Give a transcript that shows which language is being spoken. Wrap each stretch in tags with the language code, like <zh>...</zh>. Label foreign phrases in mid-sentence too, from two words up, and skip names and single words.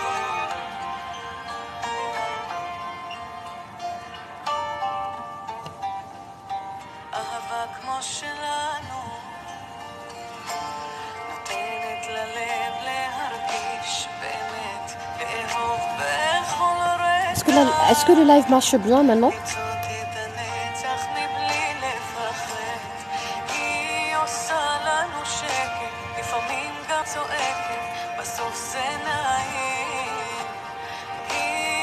<he>אהבה כמו שלנו, נותנת ללב להרגיש באמת, לאהוב בכל רגע.</he> <fr>Est-ce que le live marche bien maintenant?</fr> <he>לצעוד את הנצח מבלי לפחד. היא עושה לנו שקט, לפעמים גם צועקת, בסוף זה נעים. היא</he>